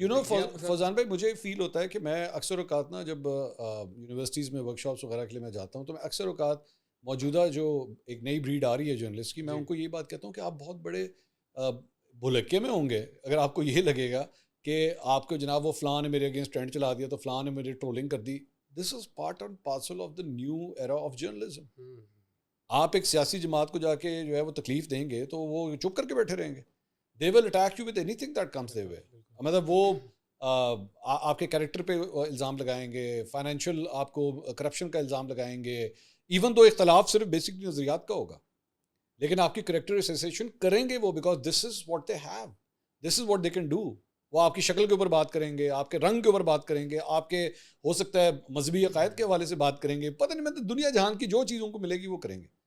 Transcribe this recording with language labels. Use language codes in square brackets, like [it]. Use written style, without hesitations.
[ur] You know Fauzan بھائی, مجھے فیل ہوتا ہے کہ میں اکثر اوقات نا جب یونیورسٹیز میں ورک شاپس وغیرہ کے لیے میں جاتا ہوں, تو میں اکثر اوقات موجودہ جو ایک نئی بریڈ آ رہی ہے جرنلسٹ کی, میں ان کو یہ بات کہتا ہوں کہ آپ بہت بڑے بھلکے میں ہوں گے اگر آپ کو یہ لگے گا کہ آپ کو جناب وہ فلاں نے میرے اگینسٹ ٹرینڈ چلا دیا تو فلاں نے میری ٹرولنگ کر دی. [en] This is part and parcel of the new era of journalism. [ur] آپ ایک سیاسی جماعت کو جا کے جو ہے وہ تکلیف دیں گے تو وہ چپ کر کے بیٹھے رہیں گے. [en] They will attack you with anything that comes their way. [ur] مطلب وہ آپ کے کریکٹر پہ الزام لگائیں گے, فائنینشیل آپ کو کرپشن کا الزام لگائیں گے, ایون تو اختلاف صرف بیسک نظریات کا ہوگا, لیکن آپ کی کریکٹر اسیسیشن کریں گے وہ, [en] Because this is what they have, this is what they can do. [ur] وہ آپ کی شکل کے اوپر بات کریں گے, آپ کے رنگ کے اوپر بات کریں گے, آپ کے ہو سکتا ہے مذہبی عقائد کے حوالے سے بات کریں گے, پتہ نہیں میں دنیا جہان کی جو چیزوں کو ملے گی وہ کریں گے.